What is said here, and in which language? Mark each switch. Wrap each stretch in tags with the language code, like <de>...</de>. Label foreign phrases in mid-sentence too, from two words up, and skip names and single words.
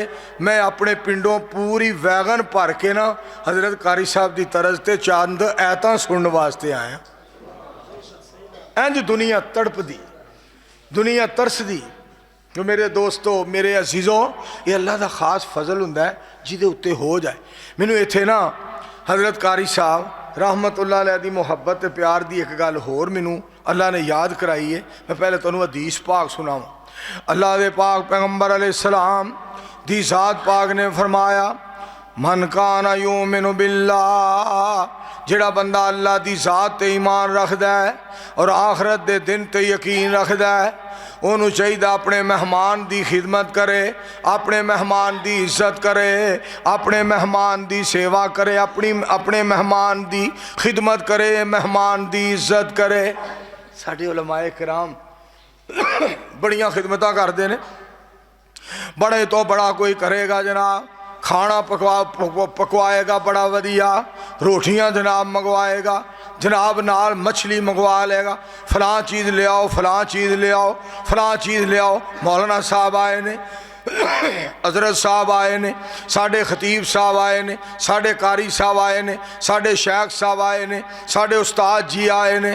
<pa>میں اپنے پنڈوں پوری ویگن بھر کے نہ حضرت قاری صاحب کی ترس سے چند آیتاں سننے واسطے آیا. انج دنیا تڑپدی، دنیا ترسدی. تو میرے دوستو، میرے عزیزو، یہ اللہ کا خاص فضل ہوندا ہے جیہدے اتے ہو جائے. مینوں اتھے نہ حضرت قاری صاحب</pa> <ar>رحمة الله عليه</ar> <pa>دی محبت تے پیار دی ایک گل ہور مینوں اللہ نے یاد کرائی ہے. میں پہلے تہانوں حدیث پاک سناواں. اللہ دے پاک پیغمبر علیہ‌السلام دی ذات پاک نے فرمایا,</pa> <ar>من كان يؤمن بالله,</ar> <pa>جیہڑا بندہ اللہ دی ذات تے ایمان رکھدا ہے اور آخرت دے دن تے یقین رکھدا ہے، انہوں نے چاہیے اپنے مہمان کی خدمت کرے، اپنے مہمان کی عزت کرے، اپنے مہمان کی سیوا کرے، اپنے مہمان کی خدمت کرے، مہمان کی عزت کرے. ساڈے علمائے کرام بڑیاں خدمتاں کرتے ہیں. بڑے تو بڑا کوئی کرے گا جناب، کھانا پکوائے گا بڑا ودھیا، روٹیاں جناب منگوائے گا، جناب نال مچھلی منگوا لے گا، فلاں چیز لے آؤ، فلاں چیز لے آؤ، فلاں چیز لے آؤ. مولانا صاحب آئے نے، حضرت صاحب آئے نے، ساڈے خطیب صاحب آئے نے، ساڈے قاری صاحب آئے نے، ساڈے شیخ صاحب آئے نے، ساڈے استاد جی آئے نے.</pa>